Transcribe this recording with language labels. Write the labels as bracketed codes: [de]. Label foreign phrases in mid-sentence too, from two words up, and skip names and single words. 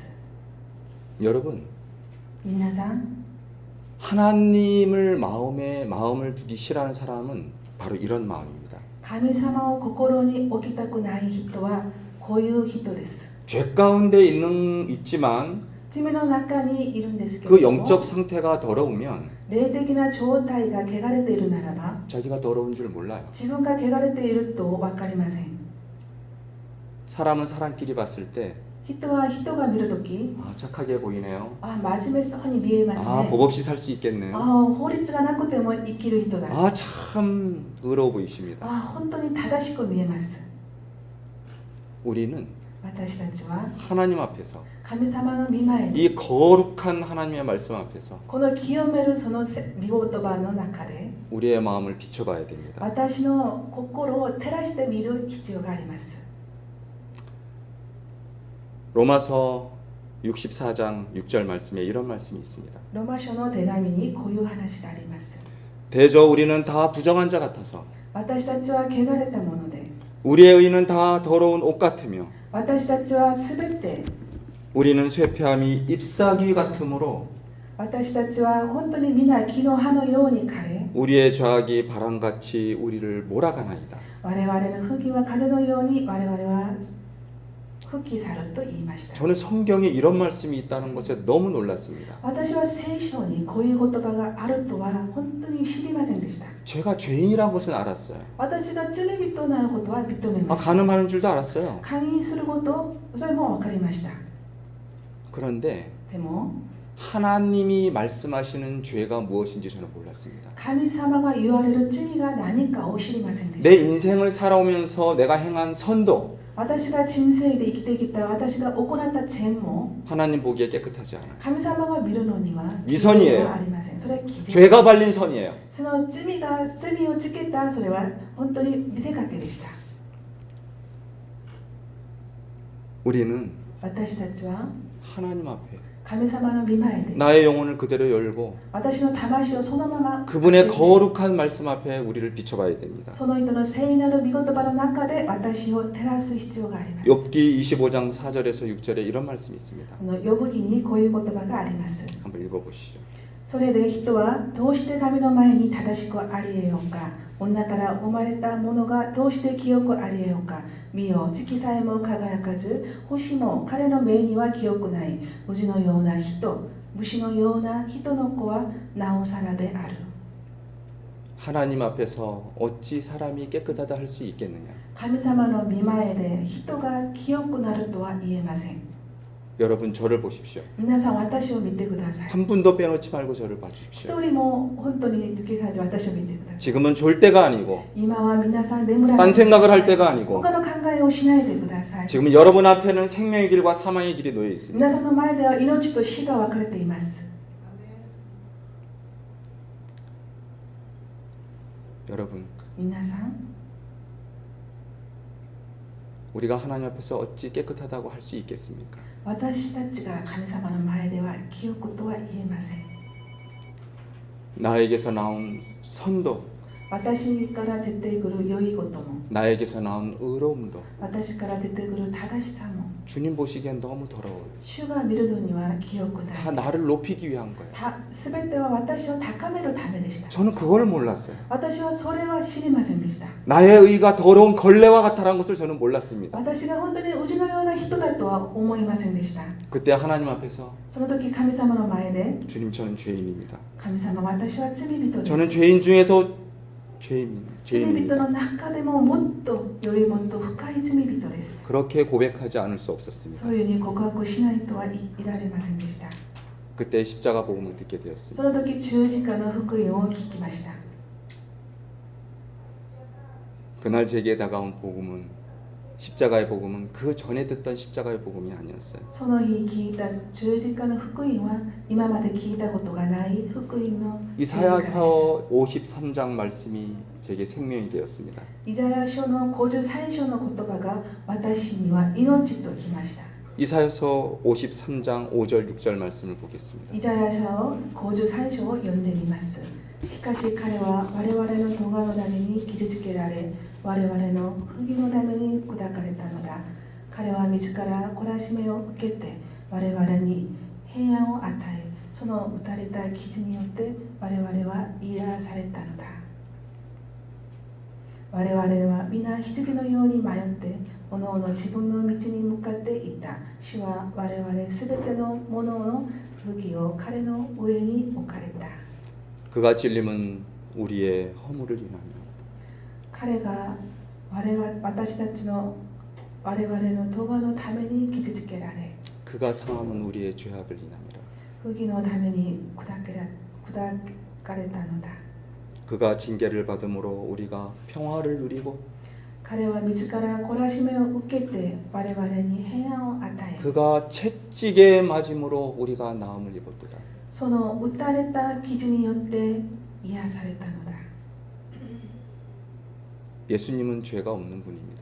[ko] 여러분, [ja] 皆さん、 [ko] 하나님을 마음을 두기 싫어하는 사람은 바로 이런 마음입니다. [ja] 神様を心に置きたくない人はこういう人です。 [ko] 죄 가운데 있지만 [ja] 罪の中にいるんですけ [ko] 그 [ja] れども、 [ko] 영적 상태가 더러우면 [ja] 霊的な状態が汚れているならば、 [ko] 자기가 더러운 줄 몰라요. [ja] 自分が汚れていると分かりません。 [ko] 사람은 사람끼리 봤을 때 [ja] 人は人が見るとき、 [ko] 착하게 보이네요. [ja] 真面目そうに見えますね。 [ko] 법 없이 살 수 있겠네요. [ja] 法律がなくても生きる人だ。 [ko] 참 의로워 보이십니다. [ja] 本当に正しく見えます。 [ko] 우리는 [ja] 私たちは [ko] 하나님 앞에서 [ja] 神様の御前に、 [ko] 이 거룩한 하나님의 말씀 앞에서 [ja] この清めるその御言葉の中で、 [ko] 우리의 마음을 비춰봐야 됩니다. [ja] 私の心を照らしてみる必要があります。 [ko] 로마서 64장 6절 말씀에 이런 말씀이 있습니다. [ja] ロマ書の手紙にこういう話があります。 [ko] 대저 우리는 다 부정한 자 같아서 [ja] 私たちは汚れたもので、 [ko] 우리의 의는 다 더러운 옷 같으며 [ja] 私たちはすべて、 [ko] 우리는 쇠폐함이 잎사귀 같으므로 [ja] 私たちは本当に皆木の葉のように枯れ、 [ko] 우리의 죄악이 바람같이 우리를 몰아가나이다. [ja] 我々の不義は風のように我々は吹き去ると言いました。 [ko] 저는 성경에 이런 말씀이 있다는 것에 너무 놀랐습니다. [ja] 私は聖書にこういう言葉があるとは本当に知りませんでした。 [ko] 제가 죄인이란 것은 알았어요. [ja] 私が罪人なことは認めました。 [ko] 간음하는 줄도 알았어요. [ja] 勧誘すること、それも分かりました。 [ko] 그런데 [ja] でも、 [ko] 하나님이 말씀하시는 죄가 무엇인지 저는 몰랐습니다. [ja] 神様が言われる罪が何かを知りませんでし [ko] 내 인생을 살아오면서 내가 행한 선도 [ja] た。私が人生で生きてきた私が行った善も [ko] 하나님 보기에 깨끗하지 않아요. [ja] 神様が見るのには [ko] 미선이에요. [ja] はありません。それは偽善。 [ko] 죄가 발린 선이에요. [ja] その罪をつけたそれは本当に見せかけでした。 [ko] 우리는 [ja] 私たちは [ko] 하나님 앞에 [ja] 神様の御前で [ko] 나의 영혼을 그대로 열고 [ja] 私の魂をそのまま [ko] 그분의 거룩한 말씀 앞에 우리를 비춰봐야 됩니다. [ja] その人の聖なる御言葉の中で私を照らす必要があります。 [ko] 욥기 25장 4절에서 6절에 이런 말씀이 있습니다. [ja] 呼ぶ記にこういう言葉があります。 [ko] 한번 읽어보시죠. [ja] それで人はどうして神の前に正しくありえようか。女から生まれたものがどうして清くありえようか。見よ、月さえも輝かず、星も彼の目には清くない。虫のような人、虫のような人の子はなおさらである。 [ko] 하나님 앞에서 어찌 사람이 깨끗하다 할 수 있겠느냐? [ja] 神様の御前で人が清くなるとは言えません。 [ko] 여러분 저를 보십시오. [ja] 皆さん私を見てください。 [ko] 한 분도 빼놓지 말고 저를 봐주십시오. [ja] 一人も本当に抜けさず私を見てください。 [ko] 지금은 졸 때가 아니고 [ja] 今は皆さん眠ら [ko] 딴 [ja] ない。 [ko] 생각을 할 때가 아니고 [ja] 他の考えをしないでください。 [ko] 지금 여러분 앞에는 생명의 길과 사망의 길이 놓여 있습니다. [ja] 皆さんの前では命と死が分かれています。 [ko] 여러분 [ja] 皆さん、 [ko] 우리가 하나님 앞에서 어찌 깨끗하다고 할 수 있겠습니까? [ja] 私たちが神様の前では清くとは言えません。 [ko] 나에게서 나온 선도 [ja] 私から出てくる良いことも、 [ko] 나에게서 나온 의로움도 [ja] 私から出てくる正しさも、 [ko] 주님 보시기엔 너무 더러워요. [ja] 主が見るのには清くない [ko] 다 [ja] です。 [ko] 나를 높이기 위한 거예요. [ja] すべては私を高めるためでした。 [ko] 저는 그걸 몰랐어요. [ja] 私はそれは知りませんでした。 [ko] 나의 의가 더러운 걸레와 같다라는 것을 저는 몰랐습니다. [ja] 私が本当にうちのような人だとは思いませんでした。 [ko] 그때 하나님 앞에서 [ja] その時神様の前で [ko] 주님 저는 죄인입니다. [ja] 神様私は罪人です。 [ko] 저는 죄인 중에서 죄인입니다. [ja] 罪人の中でももっとよりもっと深い罪人です。 [ko] 그렇게 고백하지 않을 수 없었습니다. [ja] そういうふうに告白しないとはいられませんでした。 [ko] 그때 십자가 복음을 듣게 되었습니다. [ja] その時十字架の福音を聞きました。 [ko] 그날 제게 다가온 복음은 십자가의 복음은 그 전에 듣던 십자가의 복음이 아니었어요. [ja] その日聞いた十字架の福音は今まで聞いたことがない福音の十字架でした。 [ko] 이사야서 53장 말씀이 제게 생명이 되었습니다. [ja] イザヤ書の53章の言葉が私には命ときました。 [ko] 이사야서 53장 5절 6절 말씀을 보겠습니다. [ja] イザヤ書の53章を読んでみます。しかし彼は我々の咎のために傷つけられ、我々の不義のために砕かれたのだ。彼は自ら懲らしめを受けて我々に平安を与え、その打たれた傷によって我々は癒されたのだ。我々は皆羊のように迷って、おのおの自分の道に向かっていった。主は我々すべてのものの不義を彼の上に置かれた。 [ko] 그가 찔림은 우리의 허물을 인하며 [ja] 彼が私たちの我々の咎のために傷つけられ、 [ko] 그가 상함은 우리의 죄악을 인하니라. [ja] 不義のために砕かれたのだ。 [ko] 그가 징계를 받음으로 우리가 평화를 누리고 [ja] 彼は自ら懲らしめを受けて我々に平安を与え、 [ko] 그가 채찍에 맞음으로 우리가 나음을 입었도다. [ja] その打たれた傷によって癒されたのだ。 [ko] 예수님은 죄가 없는 분입니다.